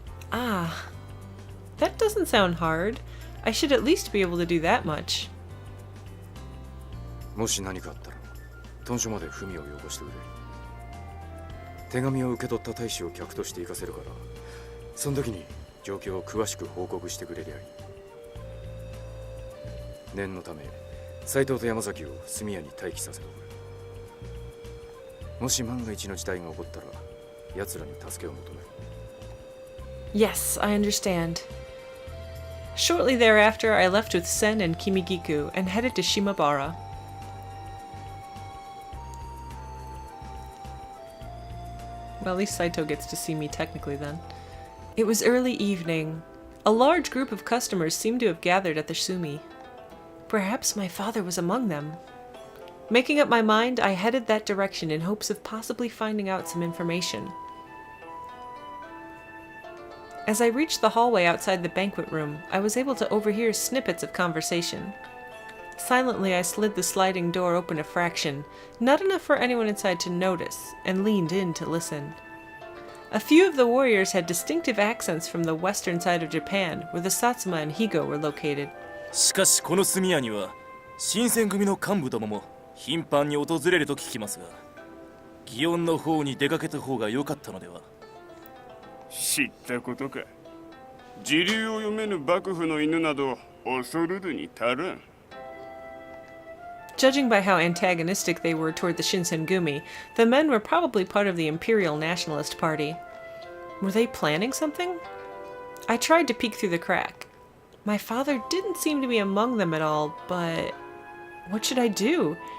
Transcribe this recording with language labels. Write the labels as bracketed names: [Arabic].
[English] Ah, that doesn't sound hard. I should at least be able to do that much. [Japanese] もし何かあったら豚書まで文をよこしてくれ。手紙を受け取った大使を客として行かせるから、その時に状況を詳しく報告してくれりゃいい。念のため斉藤と山崎を速やに待機させておく。もし万が一の事態が起こったら奴らに助けを求める。 [English] Yes, I understand. Shortly thereafter, I left with Sen and Kimigiku and headed to Shimabara. Well, at least Saito gets to see me technically then. It was early evening. A large group of customers seemed to have gathered at the Sumi. Perhaps my father was among them. Making up my mind, I headed that direction in hopes of possibly finding out some information. As I reached the hallway outside the banquet room, I was able to overhear snippets of conversation. Silently, I slid the sliding door open a fraction, not enough for anyone inside to notice, and leaned in to listen. A few of the warriors had distinctive accents from the western side of Japan, where the Satsuma and Higo were located. [Japanese] しかしこの炭屋には新選組の幹部どもも頻繁に訪れると聞きますが、祇園の方に出かけた方が良かったのでは。知ったことか。時流を読めぬ幕府の犬など恐るるに足らん。 [English] Judging by how antagonistic they were toward the Shinsengumi, the men were probably part of the Imperial Nationalist Party. Were they planning something? I tried to peek through the crack. My father didn't seem to be among them at all, but what should I do?